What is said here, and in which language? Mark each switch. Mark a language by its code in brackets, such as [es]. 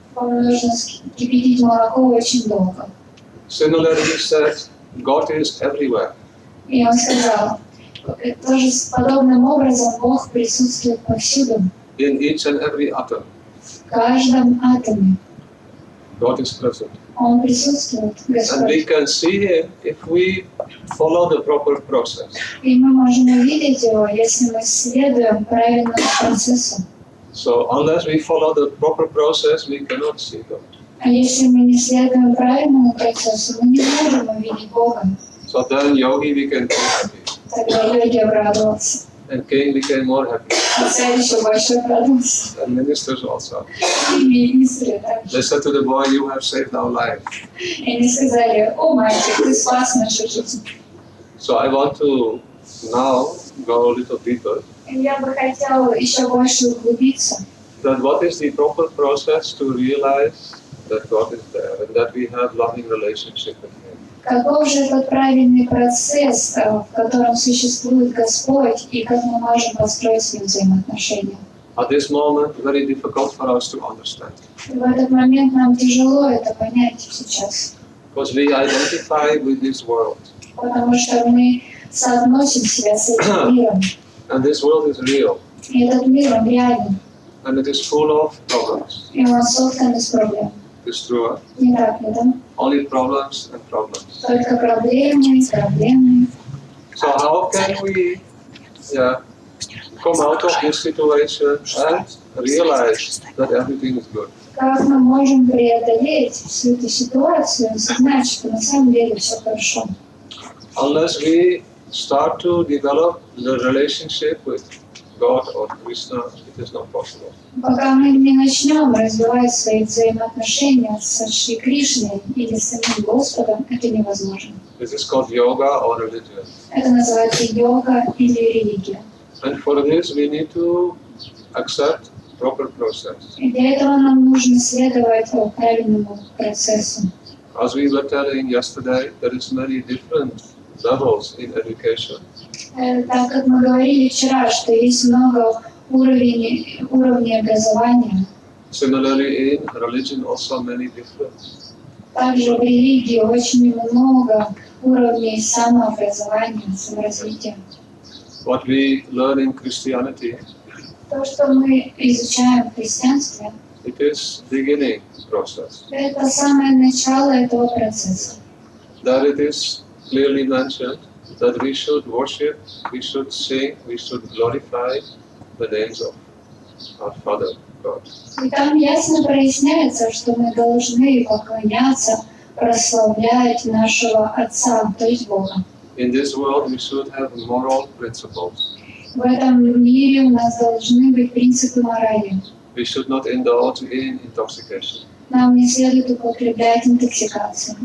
[ru] Вам нужно кипятить молоко очень долго. [en] Similarly, he said, God is everywhere. [ru] И он сказал, тоже подобным образом Бог присутствует повсюду. [en] In each and every atom, [ru] В каждом атоме [en] God is present. [ru] Он присутствует, [en] And we [ru] Господь. [en] can see Him if we follow the proper process. [ru] И мы можем увидеть Его, если мы следуем правильному процессу. [en] So unless we follow the proper process, we cannot see God. [ru] А если мы не следуем правильному процессу, мы не можем увидеть Бога. [en] So then Yogi became more happy. [ru] Тогда йоги обрадовался. [en] And King became more happy. [ru] А царь еще больше обрадовался. [en] And ministers also. [ru] И министры также. [en] They said to the boy, you have saved our life. [ru] И они сказали, о, мальчик, ты спас нашу жизнь. [en] So I want to now go a little deeper. [ru] И я бы хотела еще больше углубиться. [en] That what is the proper process to realize that God is there and that we have loving relationship with Him. [ru] Каков же этот правильный процесс, в котором существует Господь, и как мы можем построить с Ним взаимоотношения? [en] At this moment, very difficult for us to understand. [ru] И в этот момент нам тяжело это понять сейчас, [en] Because we identify with this world. [ru] потому что мы соотносим себя с этим миром. [en] And this world is real. [ru] И этот мир, он реален, [en] And it is full of problems. [ru] и он создан из проблем. [en] It's true. [ru] Не так ли, да? [en] Only problems and problems. [ru] Только проблемы, проблемы. [en] So how can we come out of this situation and realize that everything is good? [ru] Как мы можем преодолеть всю эту ситуацию и знать, что на самом деле все хорошо? [en] Unless we start to develop the relationship with God or Krishna, it is not possible. [ru] Пока мы не начнем развивать свои взаимоотношения с Шри Кришной или с самим Господом, это невозможно. [en] This is called yoga or religion. [ru] Это называется йога или религия. [en] And for this we need to accept proper process. [ru] И для этого нам нужно следовать правильному процессу. [en] As we were telling yesterday, there is many different levels in education. [ru] Так как мы говорили вчера, что есть много уровней образования, [en] Similarly, in religion also many different. [ru] также в религии очень много уровней самообразования, саморазвития. [en] what we learn in Christianity, [ru] То, что мы изучаем в христианстве, [en] it is beginning process. [ru] это самое начало этого процесса. [en] There it is clearly mentioned that we should worship, we should sing, we should glorify the names of our Father God. [ru] И там ясно проясняется, что мы должны поклоняться, прославлять нашего Отца, то есть Бога. [en] In this world, we should have moral principles. [ru] В этом мире у нас должны быть принципы морали. [en] We should not indulge in intoxication. [ru] Нам не следует употреблять интоксикацию.